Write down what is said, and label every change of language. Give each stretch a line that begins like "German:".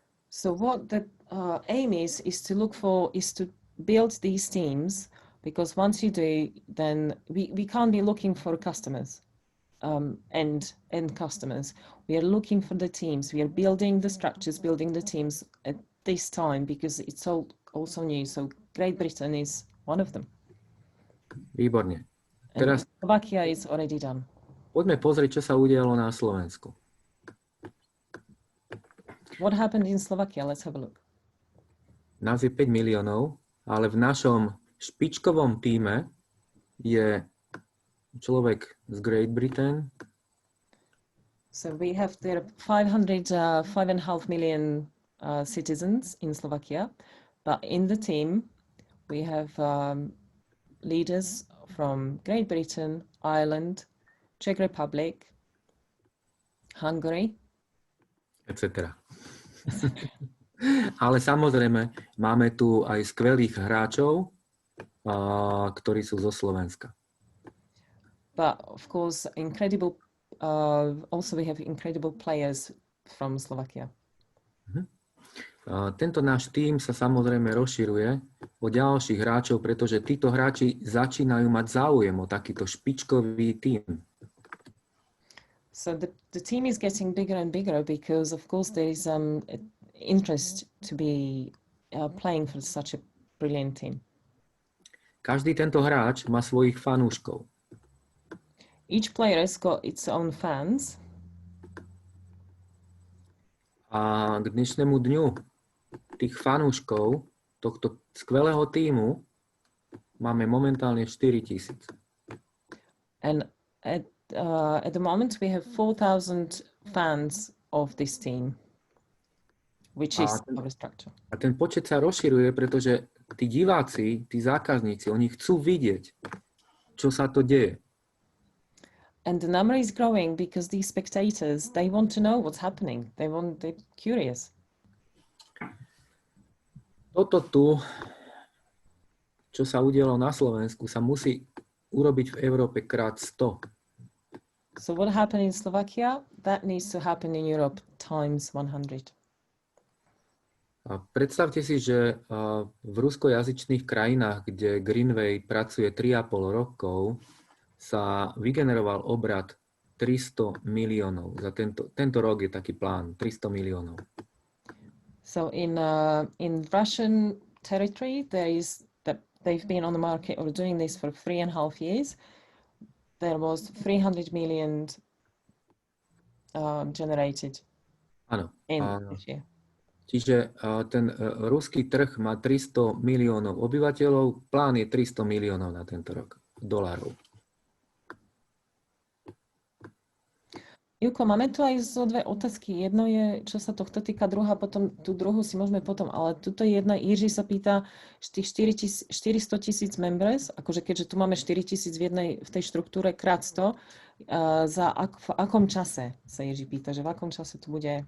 English: So what the aim is to build these teams, because once you do, then we can't be looking for customers, end customers. We are looking for the teams. We are building the structures, building the teams at this time, because it's all also new. So Great Britain is one of them.
Slovak: Výborne. Teraz
English: Slovakia is already done.
Slovak: Poďme pozrieť, čo sa udialo na Slovensku.
English: What happened in Slovakia? Let's have a look.
Slovak: Nás je 5 miliónov, ale v našom špičkovom týme je človek z Great Britain.
English: So we have there 5.5 million citizens in Slovakia, but in the team we have leaders from Great Britain, Ireland, Czech Republic, Hungary. etc.
Slovak: Ale samozrejme, máme tu aj skvelých hráčov, ktorí sú zo Slovenska.
English: But of course, also we have incredible players from Slovakia.
Slovak: Tento náš tím sa samozrejme rozširuje o ďalších hráčov, pretože títo hráči začínajú mať záujem o takýto špičkový tím.
English: So the team is getting bigger and bigger because, of course, there is interest to be playing for such a brilliant team.
Slovak: Každý tento hráč má svojich fanúškov.
English: Each player has got its own fans.
Slovak: A k dnešnému dňu tých fanúškov tohto skvelého tímu máme momentálne 4,000.
English: And at the moment we have 4,000 fans of this team, which is our structure.
Slovak: A ten počet sa rozširuje, pretože tí diváci, tí zákazníci, oni chcú vidieť, čo sa to deje.
English: And the number is growing because these spectators, they want to know what's happening. They're curious.
Slovak: Toto tu, čo sa udialo na Slovensku, sa musí urobiť v Európe krát 100.
English: So what happened in Slovakia, that needs to happen in Europe times 100.
Slovak: A predstavte si, že v ruskojazyčných krajinách, kde Greenway pracuje 3,5 rokov, sa vygeneroval obrad 300 miliónov. Za tento rok je taký plán, 300 miliónov.
English: So in Russian territory, they've been on the market or doing this for 3.5 years. There was 300 million generated.
Slovak: Áno.
English: This year.
Slovak: Čiže ten ruský trh má 300 miliónov obyvateľov, plán je 300 miliónov na tento rok, dolárov. Juko, máme tu aj zo dve otázky. Jedno je, čo sa tohto týka, druhá potom, tú druhú si môžeme potom, ale tuto je jedna, Jiří sa pýta, tých 400,000 members, akože keďže tu máme 4,000 v tej štruktúre krát 100, v akom čase sa Jiří pýta, že v akom čase to bude?